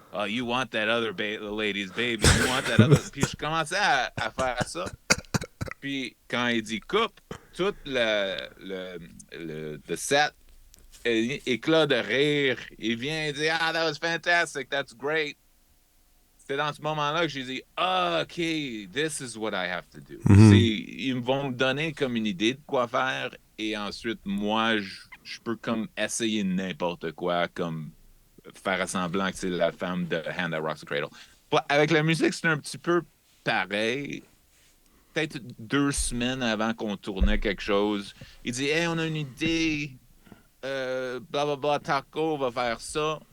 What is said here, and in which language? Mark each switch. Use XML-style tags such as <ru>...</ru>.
<en>You want that other lady's baby. You want that other.</en> <fr>Puis je commençais à faire ça. Puis quand il dit coupe, tout le set éclat de rire. Il vient et dit,</fr> <en>that was fantastic, that's great.</en> <fr>C'est dans ce moment-là que j'ai dit, OK,</fr> <en>this is what I have to do. Mhm.</en> <fr>Ils vont me donner comme une idée de quoi faire et ensuite, moi, je peux comme essayer n'importe quoi, comme faire semblant que c'est la femme de Hand That Rocks the Cradle. Avec la musique, c'est un petit peu pareil. Peut-être 2 semaines avant qu'on tournait quelque chose, il dit, hey, on a une idée, blablabla, Taco va faire ça.</fr>